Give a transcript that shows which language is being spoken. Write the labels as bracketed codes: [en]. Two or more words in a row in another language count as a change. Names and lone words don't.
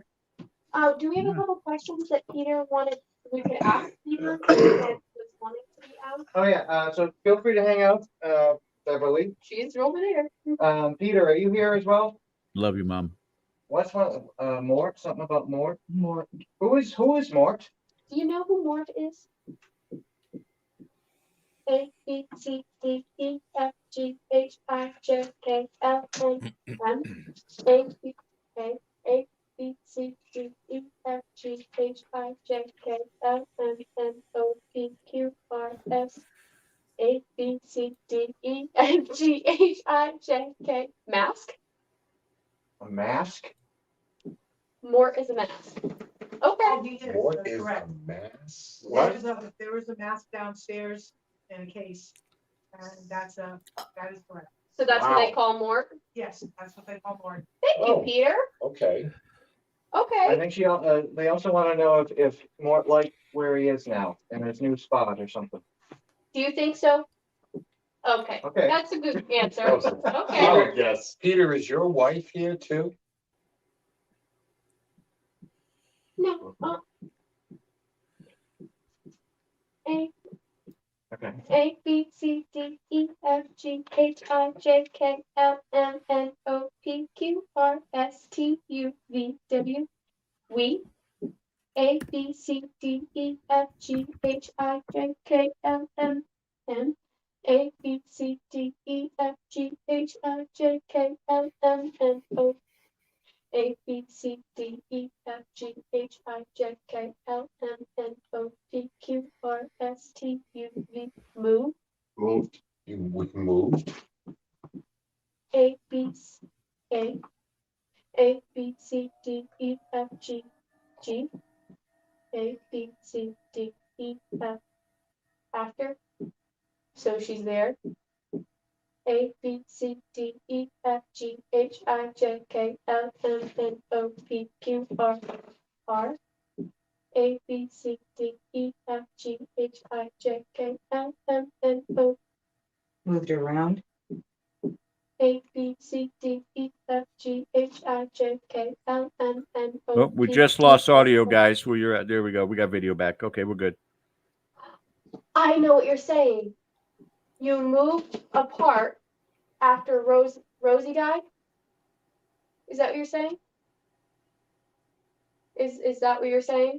[en] Do we have a couple questions that Peter wanted, we could ask Peter that was wanting to be asked? Oh, yeah. So feel free to hang out, Beverly. She's over there. Peter, are you here as well? Love you, Mom. What's one? Mort? Something about Mort? Mort. Who is Mort? Do you know who Mort is? A, B, C, D, E, F, G, H, I, J, K, L, N, M, A, B, K, A, B, C, D, E, F, G, H, I, J, K, L, M, N, O, P, Q, R, S, A, B, C, D, E, F, G, H, I, J, K. Mask? A mask? Mort is a mask. Okay. What is a mask? There was a mask downstairs in a case, and that is correct. So that's what they call Mort? Yes, that's what they call Mort. Thank you, Peter. Okay. Okay. I think they also want to know if Mort liked where he is now in his new spot or something. Do you think so? Okay. Okay. That's a good answer. Oh, Okay. yes. Peter, is your wife here too? No. A, Okay. A, B, C, D, E, F, G, H, I, J, K, L, M, N, O, P, Q, R, S, T, U, V, W. We. A, B, C, D, E, F, G, H, I, J, K, L, M, N. A, B, C, D, E, F, G, H, I, J, K, L, M, N, O. A, B, C, D, E, F, G, H, I, J, K, L, M, N, O, P, Q, R, S, T, U, V. Move. Moved. You moved? A, B, C, D, E, F, G, G. A, B, C, D, E, F. After. So she's there. A, B, C, D, E, F, G, H, I, J, K, L, M, N, O, P, Q, R, R. A, B, C, D, E, F, G, H, I, J, K, L, M, N, O. Moved around. A, B, C, D, E, F, G, H, I, J, K, L, M, N, O. Oh, we just lost audio, guys. Where you're at? There we go. We got video back. Okay, we're good. I know what you're saying. You moved apart after Rosie died? Is that what you're saying? Is that what you're saying?